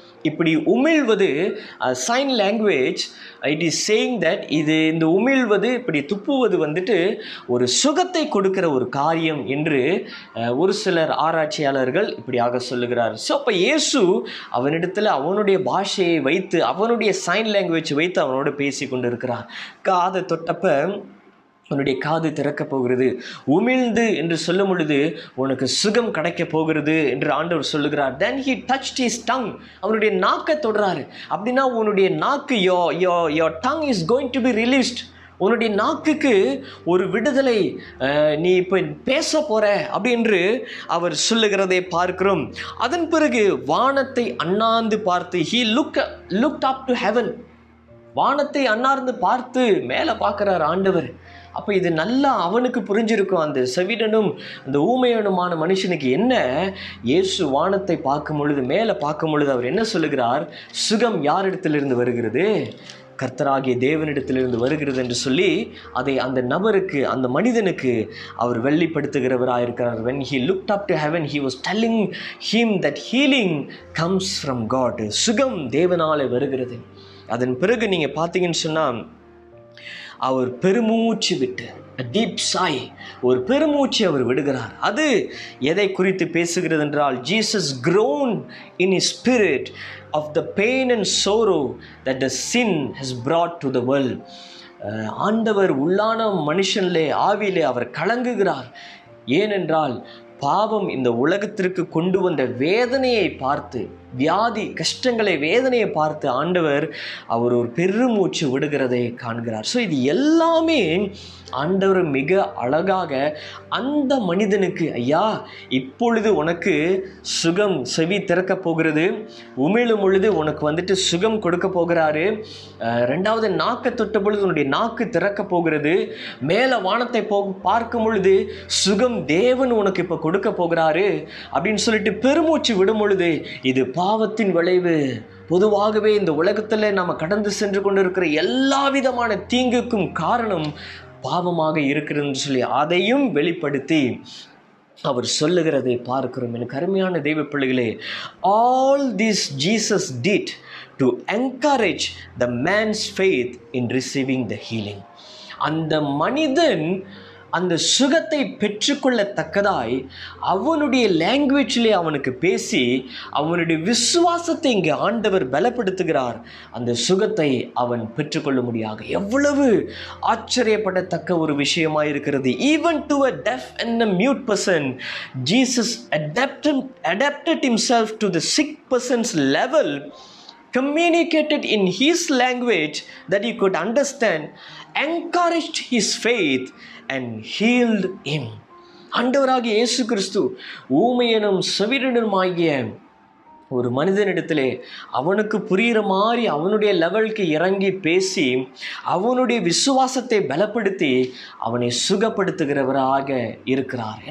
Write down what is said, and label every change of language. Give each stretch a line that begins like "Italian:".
Tamil: இப்படி உமிழ்வது sign language,
English: it is saying that
Tamil: இந்த உமிழ்வது, இப்படி துப்புவது வந்துட்டு ஒரு சுகத்தை கொடுக்கிற ஒரு காரியம் என்று ஒரு சிலர் ஆராய்ச்சியாளர்கள் இப்படியாக சொல்லுகிறார். ஸோ அப்போ இயேசு அவனிடத்தில் அவனுடைய பாஷையை வைத்து, அவனுடைய சைன் லாங்குவேஜ் வைத்து அவனோடு பேசி கொண்டு இருக்கிறார். காதை தொட்டப்ப உன்னுடைய காது திறக்க போகிறது, உமிழ்ந்து என்று சொல்லும் பொழுது உனக்கு சுகம் கிடைக்க போகிறது என்று ஆண்டவர் சொல்லுகிறார்.
English: Then he touched his tongue.
Tamil: அவனுடைய நாக்கை தொடுறாரு. அப்படின்னா உன்னுடைய நாக்கு,
English: your tongue is going to be released.
Tamil: உன்னுடைய நாக்குக்கு ஒரு விடுதலை, நீ இப்போ பேச போற அப்படி என்று அவர் சொல்லுகிறதை பார்க்கிறோம். அதன் பிறகு வானத்தை அண்ணாந்து பார்த்து,
English: he looked up to heaven.
Tamil: வானத்தை அண்ணார்ந்து பார்த்து மேலே பார்க்கிறார் ஆண்டவர். அப்போ இது நல்லா அவனுக்கு புரிஞ்சிருக்கும். அந்த செவிடனும் அந்த ஊமையனுமான மனுஷனுக்கு என்ன, இயேசு வானத்தை பார்க்கும் பொழுது, மேலே பார்க்கும் பொழுது அவர் என்ன சொல்லுகிறார், சுகம் யாரிடத்திலிருந்து வருகிறது, கர்த்தராகிய தேவனிடத்திலிருந்து வருகிறது என்று சொல்லி அதை அந்த நபருக்கு, அந்த மனிதனுக்கு அவர் வெளிப்படுத்துகிறவராக இருக்கிறார்.
English: When he looked up to heaven, he was telling him that healing comes from God.
Tamil: சுகம் தேவனாலே வருகிறது. அதன் பிறகு நீங்கள் பார்த்தீங்கன்னு சொன்னால் அவர் பெருமூச்சு விட்டு,
English: deep sigh,
Tamil: ஒரு பெருமூச்சு அவர் விடுகிறார். அது எதை குறித்து பேசுகிறது என்றால்,
English: Jesus groaned in his spirit of the pain and sorrow that the sin has brought to the world.
Tamil: ஆண்டவர் உள்ளான மனுஷனிலே, ஆவியிலே அவர் கலங்குகிறார். ஏனென்றால் பாவம் இந்த உலகத்திற்கு கொண்டு வந்த வேதனையை பார்த்து வியாதி, கஷ்டங்களை, வேதனையை பார்த்து ஆண்டவர் அவர் ஒரு பெருமூச்சு விடுகிறதை காண்கிறார். ஸோ இது எல்லாமே ஆண்டவர் மிக அழகாக அந்த மனிதனுக்கு, ஐயா இப்பொழுது உனக்கு சுகம், செவி திறக்க போகிறது, உமிழும் பொழுது உனக்கு வந்துட்டு சுகம் கொடுக்க போகிறாரு, ரெண்டாவது நாக்கை தொட்ட பொழுது உன்னுடைய நாக்கு திறக்க போகிறது, மேலே வானத்தை பார்க்கும் பொழுது சுகம் தேவன் உனக்கு இப்போ கொடுக்க போகிறாரு அப்படின்னு சொல்லிட்டு பெருமூச்சு விடும் பொழுது, இது பாவத்தின் விளைவு. பொதுவாகவே இந்த உலகத்தில் நம்ம கடந்து சென்று கொண்டிருக்கிற எல்லா விதமான தீங்குக்கும் காரணம் பாவமாக இருக்கிறதுன்னு சொல்லி அதையும் வெளிப்படுத்தி அவர் சொல்லுகிறதை பார்க்கிறோம். எனக்கு அருமையான தெய்வ பிள்ளைகளே,
English: all this Jesus did to encourage the man's faith in receiving the healing.
Tamil: அந்த மனிதன் அந்த சுகத்தை பெற்றுக்கொள்ளத்தக்கதாய் அவனுடைய லாங்குவேஜிலே அவனுக்கு பேசி அவனுடைய விசுவாசத்தை இங்கே ஆண்டவர் பலப்படுத்துகிறார். அந்த சுகத்தை அவன் பெற்றுக்கொள்ள முடியாக எவ்வளவு ஆச்சரியப்படத்தக்க ஒரு விஷயமாக இருக்கிறது.
English: Even to a deaf and a mute person, Jesus adapted himself to the sick person's level, communicated in his language that he could understand, encouraged his faith and healed him.
Tamil: ஆண்டவராகிய இயேசு கிறிஸ்து ஊமையனும் செவிடனுமாகிய ஒரு மனிதனிடத்திலே அவனுக்கு புரிகிற மாதிரி அவனுடைய லெவலுக்கு இறங்கி பேசி அவனுடைய விசுவாசத்தை பலப்படுத்தி அவனை சுகப்படுத்துகிறவராக இருக்கிறார்.